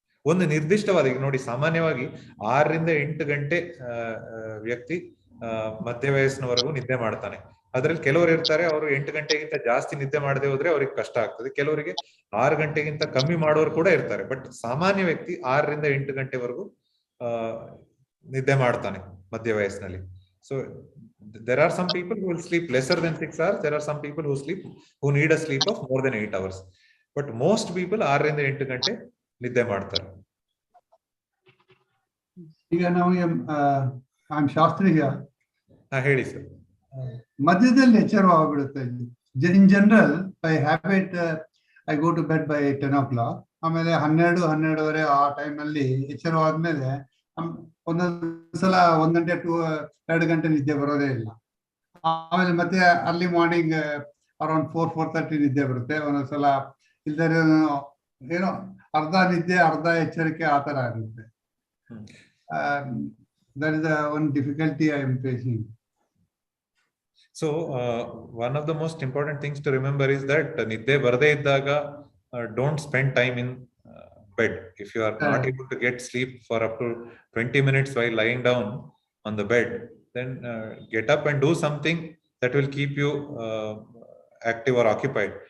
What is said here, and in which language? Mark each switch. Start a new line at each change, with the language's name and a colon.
Kannada: ಒಂದು ನಿರ್ದಿಷ್ಟವಾದ, ಈಗ ನೋಡಿ, ಸಾಮಾನ್ಯವಾಗಿ 6ರಿಂದ 8 ಗಂಟೆ ವ್ಯಕ್ತಿ ಮಧ್ಯ ವಯಸ್ಸಿನವರೆಗೂ ನಿದ್ದೆ ಮಾಡ್ತಾನೆ. ಅದ್ರಲ್ಲಿ ಕೆಲವರು ಇರ್ತಾರೆ, ಅವರು 8 ಗಂಟೆಗಿಂತ ಜಾಸ್ತಿ ನಿದ್ದೆ ಮಾಡದೆ ಹೋದ್ರೆ ಅವ್ರಿಗೆ ಕಷ್ಟ ಆಗ್ತದೆ. ಕೆಲವರಿಗೆ 6 ಗಂಟೆಗಿಂತ ಕಮ್ಮಿ ಮಾಡೋರು ಕೂಡ ಇರ್ತಾರೆ. ಬಟ್ ಸಾಮಾನ್ಯ ವ್ಯಕ್ತಿ 6ರಿಂದ 8 ಗಂಟೆವರೆಗೂ ನಿದ್ದೆ ಮಾಡ್ತಾನೆ ಮಧ್ಯ ವಯಸ್ಸಿನಲ್ಲಿ.
English: So there are some people who will sleep lesser than 6 hours. There are some people who need a sleep of more than 8 hours. But most people
Kannada: 6ರಿಂದ 8 ಗಂಟೆ ನಿದ್ದೆ ಮಾಡ್ತಾರೆ. ಈಗ ನಮಗೆ ಐ ಶಾಸ್ತ್ರಿ ಹೇಳಿ ಸರ್. ಮಧ್ಯದಲ್ಲಿ ಎಚ್ಚರವಾಗ್ಬಿಡುತ್ತೆ.
English: In general by habit I go to bed by 10 o'clock.
Kannada: ಆಮೇಲೆ 12-12:30 ಆ ಟೈಮಲ್ಲಿ ಎಚ್ಚರವಾದ್ಮೇಲೆ ಒಂದೊಂದ್ಸಲ 1 ಗಂಟೆ 2 ಗಂಟೆ ನಿದ್ದೆ ಬರೋದೇ ಇಲ್ಲ. ಆಮೇಲೆ ಮತ್ತೆ ಅರ್ಲಿ ಮಾರ್ನಿಂಗ್ ಅರೌಂಡ್ 4-4:30 ನಿದ್ದೆ ಬರುತ್ತೆ. ಒಂದೊಂದ್ಸಲ ಇಲ್ದರೆ ಏನೋ ಅರ್ಧ ನಿದ್ದೆ ಅರ್ಧ ಎಚ್ಚರಿಕೆ ಆ ತರ ಆಗುತ್ತೆ.
English: That is the one difficulty I am facing. So one of the most important things to remember is that
Kannada: nidde barade iddaga
English: don't spend time in bed. If you are not able to get sleep for up to 20 minutes while lying down on the bed, then get up and do something that will keep you active or occupied.